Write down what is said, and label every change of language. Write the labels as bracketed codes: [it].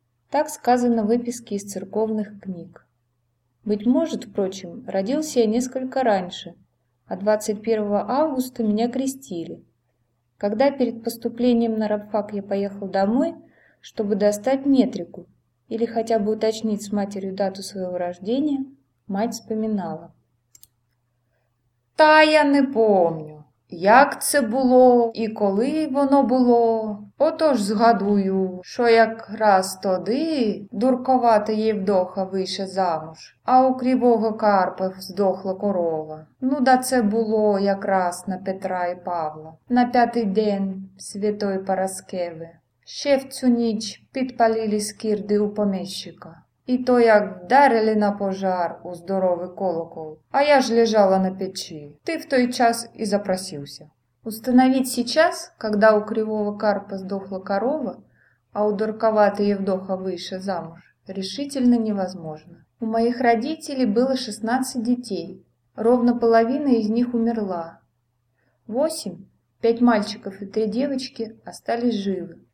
[ru] Так сказано в выписке из церковных книг. Быть может, впрочем, родился я несколько раньше, а 21 августа меня крестили. Когда перед поступлением на рабфак я поехал домой, чтобы достать метрику или хотя бы уточнить с матерью дату своего рождения, мать вспоминала. [uk] «Та я не помню, як це було і коли воно було. Отож згадую, що якраз тоді дурковата Євдоха вийшла замуж, а у кривого Карпа здохла корова. Ну да це було якраз на Петра і Павла, на п'ятий день Святої Параскеви. Ще в цю ніч підпалили скірди у поміщика. І то як вдарили на пожар у здоровий колокол, а я ж лежала на печі. Ти в той час і запросився». [ru] Установить сейчас, когда у кривого Карпа сдохла корова, а у дурковатой Евдоха вышла замуж, решительно невозможно. У моих родителей было 16 детей, ровно половина из них умерла. 8, 5 мальчиков и 3 девочки остались живы.